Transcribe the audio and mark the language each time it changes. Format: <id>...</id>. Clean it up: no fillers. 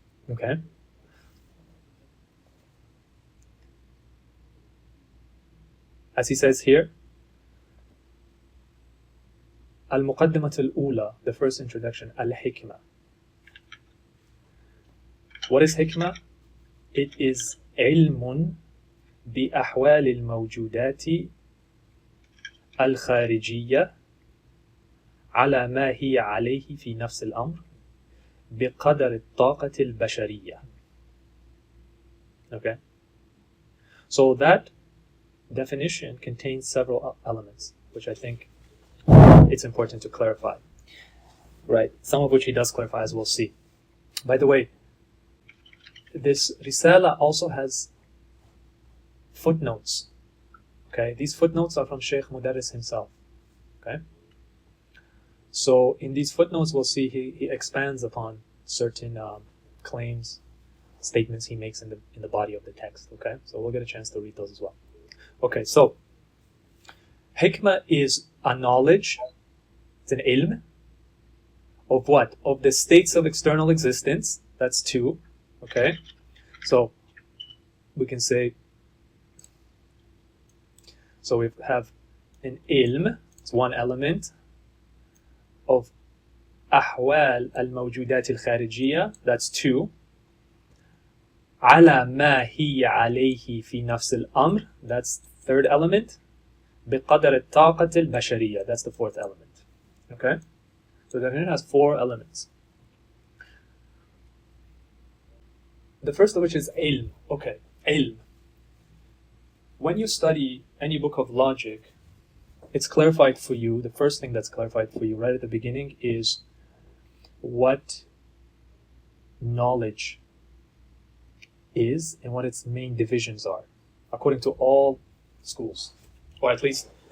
<en>Okay? As he says here, Al-Muqaddimat al-Ula, the first introduction, Al-Hikmah. What is hikmah? It is</en> <ar>علم بأحوال الموجودات الخارجية على ما هي عليه في نفس الأمر بقدر الطاقة البشرية.</ar> <en>Okay? So that definition contains several elements, which I think it's important to clarify. Right? Some of which he does clarify, as we'll see. By the way, this Risala also has footnotes. Okay, these footnotes are from Sheikh Mudarris himself. Okay, so in these footnotes, we'll see he expands upon certain claims, statements he makes in the body of the text. Okay, so we'll get a chance to read those as well. Okay, so hikmah is a knowledge, it's an ilm of what? Of the states of external existence. That's two. Okay, so we can say, so we have an ilm, it's one element of</en> <ar>أحوال الموجودات الخارجية,</ar> <en>that's two.</en> <ar>على ما هي عليه في نفس الأمر,</ar> <en>that's third element.</en> <ar>بقدر الطاقة البشرية,</ar> <en>that's the fourth element. Okay, so the definition has four elements. The first of which is ilm. Okay, ilm. When you study any book of logic, it's clarified for you, the first thing that's clarified for you right at the beginning is what knowledge is and what its main divisions are, according to all schools, or at least</en>